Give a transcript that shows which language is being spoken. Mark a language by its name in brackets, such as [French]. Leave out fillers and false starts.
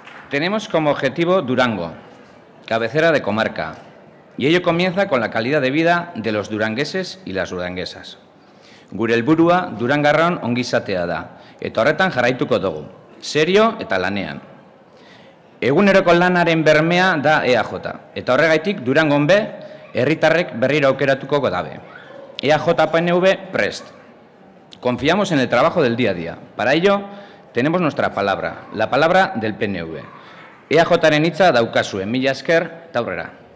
[Spanish] Tenemos como objetivo Durango, cabecera de comarca, y ello comienza con la calidad de vida de los durangueses y las duranguesas. [Basque] Gure helburua durangarron ongizatea da, eta horretan jarraituko dugu, serio eta lanean. Eguneroko lanaren bermea da EAJ, eta horregaitik Durangon herritarrek berriro aukeratuko dabe. EAJ-PNV prest. [Spanish] Confiamos en el trabajo del día a día. Para ello, tenemos nuestra palabra, la palabra del PNV. [Basque] EAJaren hitza daukazue, mila esker, eta aurrera.